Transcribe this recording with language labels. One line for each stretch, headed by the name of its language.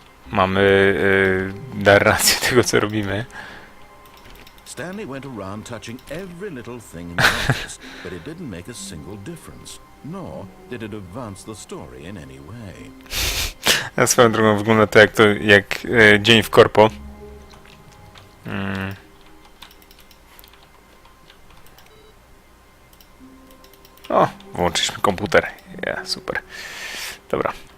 Polish: Mamy narrację tego, co robimy.
English: Stanley went around touching every little thing in the office, but it didn't make a single difference, nor did it advance the story in any way.
Polish: A swoją drogą wygląda to jak dzień w korpo. O, włączyliśmy komputer. Super. Dobra.